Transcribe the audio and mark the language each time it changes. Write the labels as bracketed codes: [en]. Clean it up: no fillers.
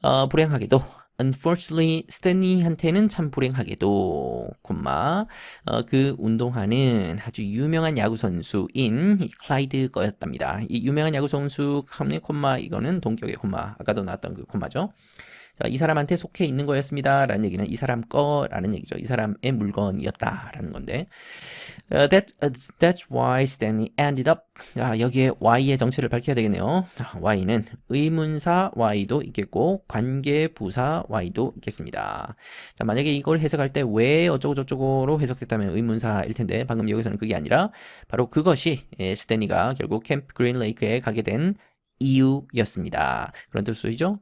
[ko] 불행하게도 Unfortunately, 스탠리한테는 참 불행하게도, 그 운동화는 아주 유명한 야구 선수인 클라이드 거였답니다. 이 유명한 야구 선수, 이거는 동격의 아까도 나왔던 그 콤마죠. 자, 이 사람한테 속해 있는 거였습니다. 라는 얘기는 이 사람 거라는 얘기죠. 이 사람의 물건이었다. 라는 건데. [en] That's why Stanley ended up. [ko] 자, 여기에 why의 정체를 밝혀야 되겠네요. 자, why는 의문사 why도 있겠고, 관계부사 why도 있겠습니다. 자, 만약에 이걸 해석할 때 왜 어쩌고저쩌고로 해석됐다면 의문사일 텐데, 방금 여기서는 그게 아니라, 바로 그것이 스탠리가 결국 캠프 그린 레이크에 가게 된 이유였습니다. 그런 뜻이죠.